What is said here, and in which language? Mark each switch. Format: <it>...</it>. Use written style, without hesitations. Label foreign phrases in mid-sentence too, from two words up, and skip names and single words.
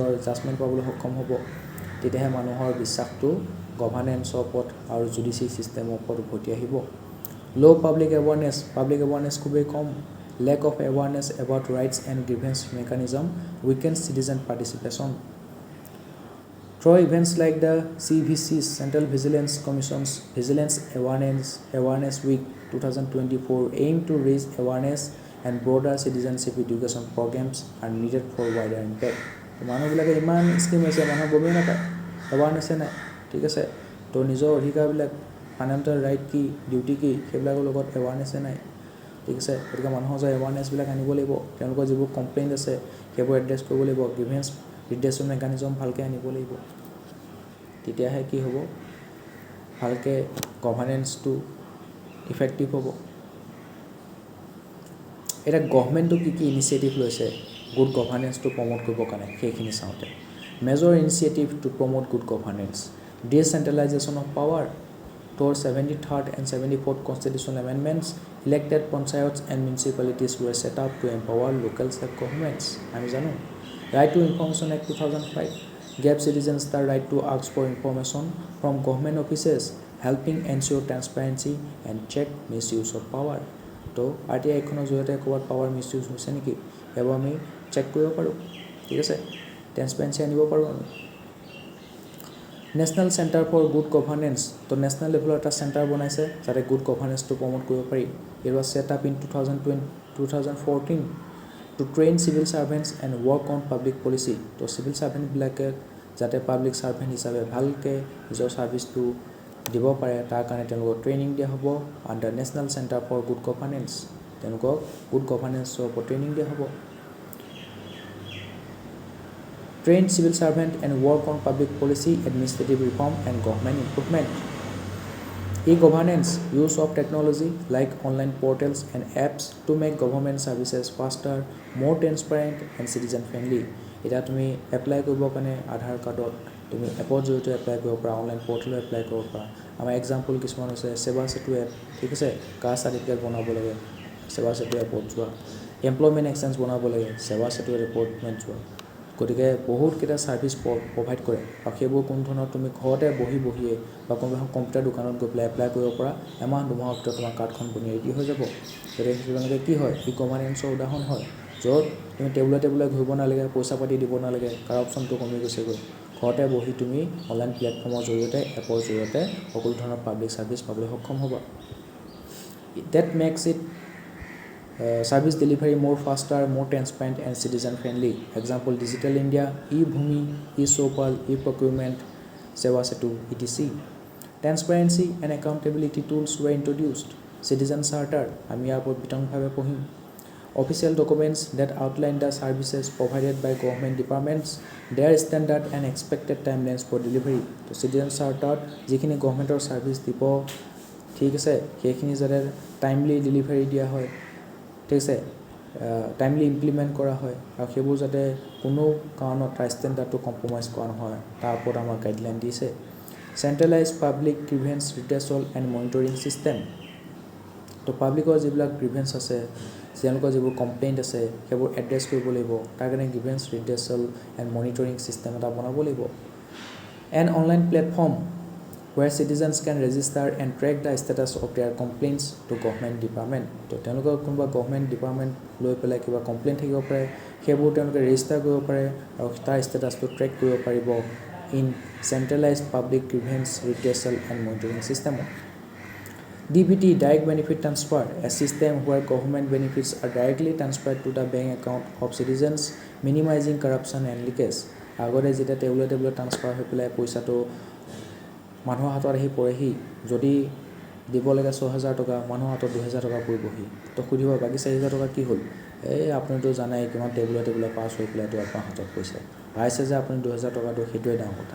<as>জাজমেণ্ট পাবলৈ সক্ষম হ'ব তেতিয়াহে মানুহৰ বিশ্বাসটো গভাৰ্নেন্সৰ ওপৰত আৰু জুডিচিয়েল ছিষ্টেমৰ ওপৰত উভতি আহিব</as> <en>law public awareness</en> <as>খুবেই কম</as> <en>lack of awareness about rights and grievance mechanism weaken citizen participation Through events like the CVC's Central Vigilance Commission's Vigilance Awareness Week 2024 aim to raise awareness and broader citizenship education programs are needed for wider impact.</en> <as>মানুহবিলাকে ইমান স্কিম আছে মানুহ গমেই নাপায় এৱাৰনেছে নাই ঠিক আছে তো নিজৰ অধিকাৰবিলাক</as> <en>fundamental right</en> <as>কি ডিউটি কি সেইবিলাকৰ লগত এৱাৰনেছে নাই ঠিক আছে গতিকে মানুহৰ যে এৱাৰনেছবিলাক আনিব লাগিব তেওঁলোকৰ যিবোৰ কমপ্লেইণ্ট আছে সেইবোৰ এড্ৰেছ কৰিব লাগিব</as> <en>grievance redressal mechanism</en> <as>ভালকৈ আনিব লাগিব তেতিয়াহে কি হ'ব ভালকৈ গভাৰ্নেন্সটো ইফেক্টিভ হ'ব এটা গভৰ্ণমেণ্টটো কি ইনিচিয়েটিভ লৈছে</as> <en>good governance</en> <as>প্ৰমোট কৰিবৰ কাৰণে সেইখিনি চাওঁতে</as> <en>major initiative to promote good governance decentralization of power toward 73rd and 74th constitutional amendments, elected panchayats and municipalities were set up to empower local self-governments.</en> <as>আমি জানো</as> <en>Right to Information Act 2005 gave citizens the right to ask for information from government offices, helping ensure transparency and check misuse of power.</en> <as>তো RTI এখনৰ জৰিয়তে ক'ৰবাত</as> <en>power misuse</en> <as>হৈছে নেকি সেইবোৰ আমি চেক কৰিব পাৰোঁ ঠিক আছে ট্ৰেন্সপাৰেঞ্চি আনিব পাৰোঁ আমি নেশ্যনেল চেণ্টাৰ ফৰ গুড গভাৰ্নেন্স তো</as> <en>national level</en> <as>এটা চেণ্টাৰ বনাইছে যাতে</as> <en>good governance</en> <as>প্ৰমোট কৰিব পাৰি</as> <en>it was set up in</en> <as>2014</as> <en>to train civil servants and work on public policy</en> <as>তো</as> <en>civil servants</en> <as>যাতে</as> <en>public servant</en> <as>হিচাপে ভালকৈ নিজৰ ছাৰ্ভিচটো দিব পাৰে তাৰ কাৰণে তেওঁলোকক ট্ৰেইনিং দিয়া হ'ব আণ্ডাৰ নেশ্যনেল চেণ্টাৰ ফৰ গুড গভাৰ্নেন্স তেওঁলোকক</as> <en>good governance</en> <as>ওপৰত ট্ৰেইনিং দিয়া হ'ব</as> <en>train civil servant and work on public policy, administrative reform and government improvement. E-governance, use of technology like online portals and apps to make government services faster, more transparent and citizen friendly.</en> <as>এটা তুমি এপ্লাই কৰিবৰ কাৰণে আধাৰ কাৰ্ডত তুমি এপৰ জৰিয়তে এপ্লাই কৰিব পাৰা,</as> <en>online portal</en> <as>এপ্লাই কৰিব পাৰা। আমাৰ এক্সাম্পল কিছুমান হৈছে সেৱা সেতু এপ, ঠিক আছে,</as> <en>caste certificate</en> <as>বনাব লাগে সেৱা সেতু এপত যোৱা,</as> <en>employment exchange</en> <as>বনাব লাগে সেৱা সেতু এপত যোৱা। গতিকে বহুতকেইটা ছাৰ্ভিচ প্ৰভাইড কৰে আৰু সেইবোৰ কোনো ধৰণৰ তুমি ঘৰতে বহিয়ে বা কোনোবা এখন কম্পিউটাৰ দোকানত গৈ পেলাই এপ্লাই কৰিব পৰা, এমাহ দুমাহৰ ভিতৰত তোমাৰ কাৰ্ডখন বনি ৰেডি হৈ যাব। গতিকে সেইকাৰণে কি হয়, ই গভাৰ্নেন্সৰ উদাহৰণ হয়, য'ত তুমি টেবুলে ঘূৰিব নালাগে, পইচা পাতি দিব নালাগে, কাৰাপশ্যনটো কমি গৈছেগৈ। ঘৰতে বহি তুমি</as> <en>online platform</en> <as>জৰিয়তে, এপৰ জৰিয়তে সকলো ধৰণৰ</as> <en>public service</en> <as>পাবলৈ সক্ষম হ'বা।</as> <en>that makes it service delivery more faster, more transparent and citizen friendly. Example, Digital India, e-Bhumi, e-Sopal, e-procurement, Seva Setu, etc. Transparency and accountability tools were introduced. Citizen Charter,</en> <as>আমি ইয়াৰ ওপৰত বিতংভাৱে পঢ়িম।</as> <en>Official documents that outline the services provided by government departments, their standard and expected timelines for delivery.</en> <as>তো Citizen Charter যিখিনি গভৰ্ণমেণ্টৰ ছাৰ্ভিচ দিব, ঠিক আছে, সেইখিনি যাতে</as> <en>timely delivery</en> <as>দিয়া হয়, ঠিক আছে,</as> <en>timely implement</en> <as>কৰা হয় আৰু সেইবোৰ যাতে কোনো কাৰণত তাৰ ষ্টেণ্ডাৰ্ডটো কম্প্ৰমাইজ কৰা নহয়, তাৰ ওপৰত আমাৰ গাইডলাইন দিছে। চেণ্ট্ৰেলাইজ পাব্লিক গ্ৰিভেন্স ৰিড্ৰেছল এণ্ড মনিটৰিং ছিষ্টেম, তো পাব্লিকৰ যিবিলাক গ্ৰিভেন্স আছে, তেওঁলোকৰ যিবোৰ কমপ্লেইণ্ট আছে, সেইবোৰ এড্ৰেছ কৰিব লাগিব, তাৰ কাৰণে গ্ৰিভেন্স ৰিড্ৰেছল এণ্ড মনিটৰিং ছিষ্টেম এটা বনাব লাগিব।</as> <en>an online platform where citizens can register and track the status of their complaints to government department.</en> <as>তো তেওঁলোকৰ কোনোবা</as> <en>government department</en> <as>লৈ পেলাই কিবা কমপ্লেইন থাকিব পাৰে, সেইবোৰ তেওঁলোকে ৰেজিষ্টাৰ কৰিব পাৰে আৰু তাৰ ষ্টেটাছটো ট্ৰেক কৰিব পাৰিব ইন চেণ্ট্ৰেলাইজ পাব্লিক গ্ৰিভেন্স ৰিড্ৰেছল এণ্ড মনিটৰিং ছিষ্টেমত।</as> <en>DBT, Direct Benefit Transfer, a system where government benefits are directly transferred to the bank account of citizens, minimizing corruption and leakage.</en> <as>আগতে যেতিয়া টেবুলে ট্ৰান্সফাৰ হৈ পেলাই পইচাটো মানুহৰ হাতত আহি পৰেহি, যদি দিব লাগে 6,000 টকা, মানুহৰ হাতত 2,000 টকা পৰিবহি, তো সুধিব বাকী 4,000 টকা কি হ'ল? আপুনিতো জানাই কিমান টেবুলে পাছ হৈ পেলাইতো আপোনাৰ হাতত পইচা পাইছে যে আপুনি 2,000 টকাটো, সেইটোৱে ডাঙৰ কথা।</as>